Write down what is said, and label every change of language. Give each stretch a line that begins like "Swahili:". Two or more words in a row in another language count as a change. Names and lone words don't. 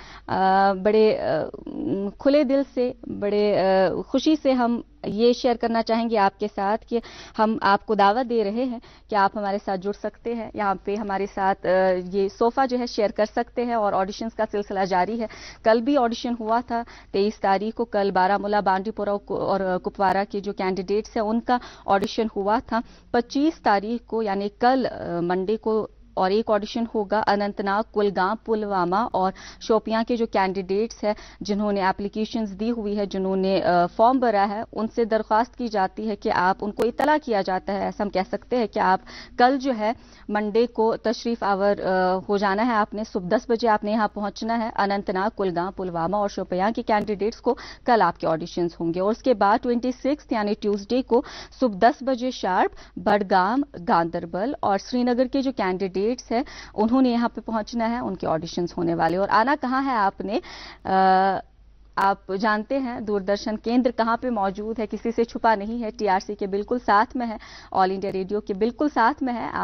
Urdu: بڑے کھلے دل سے, بڑے خوشی سے ہم یہ شیئر کرنا چاہیں گے آپ کے ساتھ کہ ہم آپ کو دعوت دے رہے ہیں کہ آپ ہمارے ساتھ جڑ سکتے ہیں, یہاں پہ ہمارے ساتھ یہ صوفہ جو ہے شیئر کر سکتے ہیں. اور آڈیشنز کا سلسلہ جاری ہے. کل بھی آڈیشن ہوا تھا 23 تاریخ کو, کل بارامولہ, بانڈی پورہ اور کپوارہ کے جو کینڈیڈیٹس ہیں ان کا آڈیشن ہوا تھا. 25 تاریخ کو یعنی کل منڈے کو اور ایک آڈیشن ہوگا اننت ناگ, کلگام, پلوامہ اور شوپیاں کے جو کینڈیڈیٹس ہیں جنہوں نے اپلیکیشنز دی ہوئی ہے, جنہوں نے فارم بھرا ہے, ان سے درخواست کی جاتی ہے کہ آپ, ان کو اطلاع کیا جاتا ہے, ایسا ہم کہہ سکتے ہیں کہ آپ کل جو ہے منڈے کو تشریف آور ہو جانا ہے. آپ نے صبح 10 بجے آپ نے یہاں پہنچنا ہے. اننت ناگ, کلگام, پلوامہ اور شوپیاں کے کینڈیڈیٹس کو کل آپ کے آڈیشنز ہوں گے. اور اس کے بعد 26 یعنی ٹیوزڈے کو صبح 10 بجے شارپ بڈگام, گاندربل اور سری نگر کے جو کینڈیڈیٹ ہے انہوں نے یہاں پہ پہنچنا ہے, ان کے آڈیشنز ہونے والے. اور آنا کہاں ہے آپ نے, آپ جانتے ہیں دوردرشن کیندر کہاں پہ موجود ہے, کسی سے چھپا نہیں ہے, TRC کے بالکل ساتھ میں ہے, آل انڈیا ریڈیو کے بالکل ساتھ میں ہے.